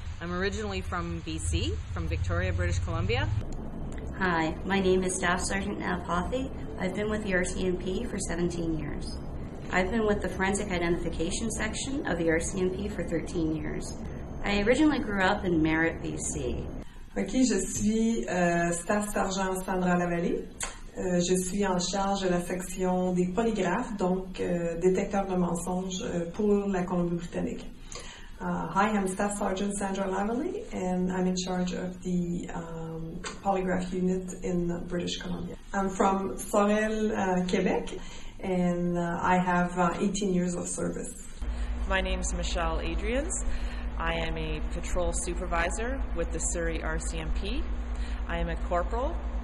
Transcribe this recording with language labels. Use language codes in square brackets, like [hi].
[en] I'm originally from BC, from Victoria, British Columbia. Hi, my name is Staff Sergeant Nav Hothy. I've been with the RCMP for 17 years. I've been with the Forensic Identification Section of the RCMP for 13 years. I originally grew up in Merritt, BC. [fr] Ok, je suis Staff Sergent Sandra Lavallée. Je suis en charge de la section des polygraphes, donc détecteurs de mensonges pour la Colombie-Britannique. [en] Hi, I'm Staff Sergeant Sandra Lavallée, and I'm in charge of the polygraph unit in British Columbia. I'm from Sorel, Quebec, and I have 18 years of service. My name is Michelle Adrians. I am a patrol supervisor with the Surrey RCMP. I am a corporal.